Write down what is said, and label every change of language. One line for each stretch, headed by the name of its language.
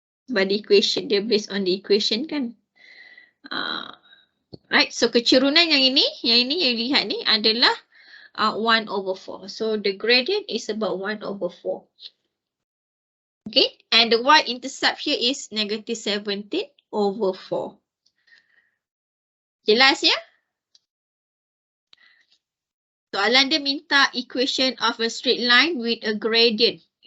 English: But the equation dia based on the equation kan.
Malay: Right, so kecerunan yang ini yang lihat ni adalah 1 over 4.
English: So the gradient is about 1 over 4. Okay, and the y-intercept here is negative 17 over 4.
Malay: Jelas ya? Soalan dia minta
English: equation of a straight line with a gradient.